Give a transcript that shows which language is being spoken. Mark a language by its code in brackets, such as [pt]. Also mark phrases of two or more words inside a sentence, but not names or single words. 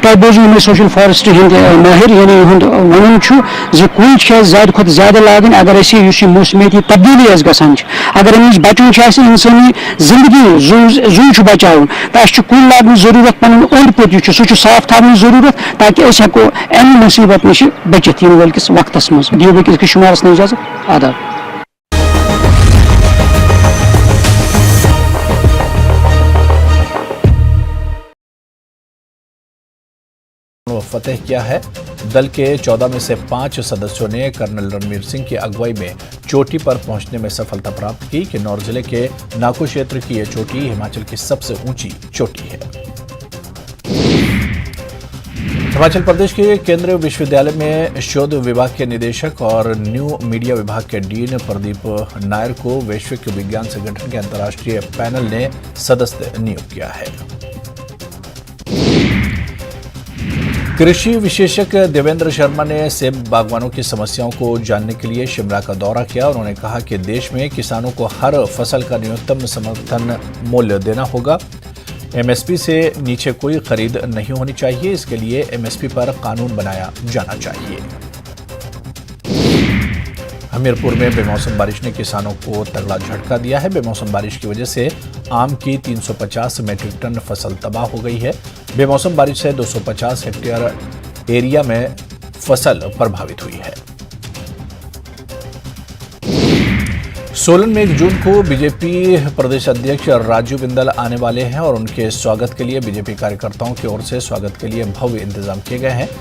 [ks] تۄہہِ بوٗزِو یِمے [en] social forestry [ks] ہٕنٛدۍ مٲہر یعنی یِہُنٛد وَنُن چھُ زِ کُلۍ چھِ اَسہِ زیادٕ کھۄتہٕ زیادٕ لاگٕنۍ اگر اَسہِ یُس یہِ موسمیٲتی تبدیلی اَسہِ گژھان چھِ اگر اَمہِ نِش بچُن چھُ اَسہِ اِنسٲنی زندگی زوٗ چھُ بچاوُن تہٕ اَسہِ چھُ کُلۍ لاگنٕچ ضروٗرت پنُن اوٚنٛد پوٚک یُس چھُ سُہ چھُ صاف تھاونٕچ ضروٗرت تاکہِ أسۍ ہٮ۪کو اَمہِ مُصیٖبت نِش بٔچِتھ یِنہٕ وٲلۍ کِس وقتس منٛز دِیِو بیٚکِس شُمارس نہٕ اِجازت آداب [hi] फतह किया है दल के 14 में से 5 सदस्यों ने कर्नल रणवीर सिंह की अगुवाई में चोटी पर पहुंचने में सफलता प्राप्त की किन्नौर ज़िले के नाको क्षेत्र की यह चोटी हिमाचल की सबसे ऊंची चोटी है हिमाचल प्रदेश के केंद्रीय विश्वविद्यालय में शोध विभाग के निदेशक और [en] new media [hi] विभाग के डीन प्रदीप नायर को वैश्विक विज्ञान संगठन के अंतरराष्ट्रीय पैनल ने सदस्य नियुक्त किया है कृषि विशेषज्ञ देविंदर शर्मा ने सेब बागवानों की समस्याओं को जानने के लिए शिमला का दौरा किया उन्होंने कहा कि देश में किसानों को हर फसल का न्यूनतम समर्थन मूल्य देना होगा एम एस पी से नीचे कोई खरीद नहीं होनी चाहिए इस के लिए एम एस पी पर कानून बनाया जाना चाहिए हमीरपुर में बेमौसम बारिश ने किसानों को तगड़ा झटका दिया है। बेमौसम बारिश की वजह से आम की 350 मीट्रिक टन फसल तबाह हो गई है। बेमौसम बारिश से 250 हेक्टेयर एरिया में फसल प्रभावित हुई है। सोलन में 1 जून को बीजेपी प्रदेश अध्यक्ष राजू बिंदल आने वाले हैं और उनके स्वागत के लिए बीजेपी कार्यकर्ताओं की ओर से स्वागत के लिए भव्य इंतजाम किए गए हैं।